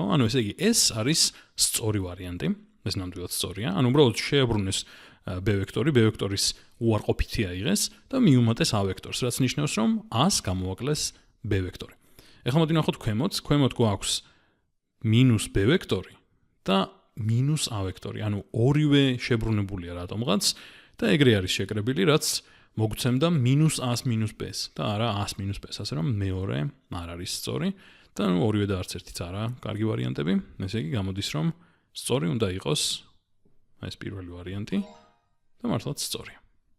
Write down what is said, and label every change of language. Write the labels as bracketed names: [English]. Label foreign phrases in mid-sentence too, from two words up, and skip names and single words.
[Georgian] ანუ ესე იგი, ეს არის სწორი ვარიანტი. ეს ნამდვილად სწორია. ანუ უბრალოდ შეებრუნეს b ვექტორი, b ვექტორის უარყოფითი აიღეს და მიუმატეს a ვექტორს, რაც ნიშნავს, რომ a-ს გამოაკლეს b ვექტორი. ეხლა მოდი ნახოთ ქვემოთ. ქვემოთ გვაქვს minus b ვექტორი და minus a ვექტორი. ანუ ორივე შებრუნებულია რატომღაც და ეგრე არის შეკრებილი, რაც მოგცემდა minus a-ს minus b-ს და არა a-ს minus b-ს, ასე რომ მეორე არ არის სწორი და ორივე და არც ერთიც არა კარგი ვარიანტები. ესე იგი, გამოდის, რომ სწორი უნდა იყოს ეს პირველი ვარიანტი და მართლაც სწორია.